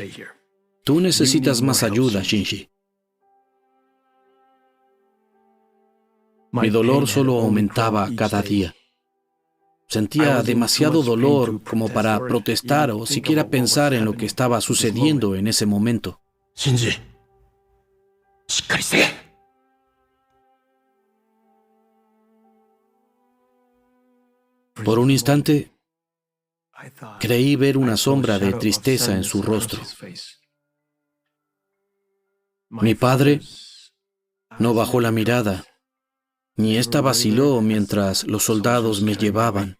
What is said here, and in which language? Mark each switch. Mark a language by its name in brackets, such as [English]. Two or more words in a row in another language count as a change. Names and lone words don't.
[Spanish] Tú necesitas más ayuda, Shinji. Mi dolor solo aumentaba cada día. Sentía demasiado dolor como para protestar o siquiera pensar en lo que estaba sucediendo en ese momento. [Japanese] Shinji, しっかりせえ。 [Spanish] Por un instante, creí ver una sombra de tristeza en su rostro. Mi padre no bajó la mirada, ni ésta vaciló mientras los soldados me llevaban.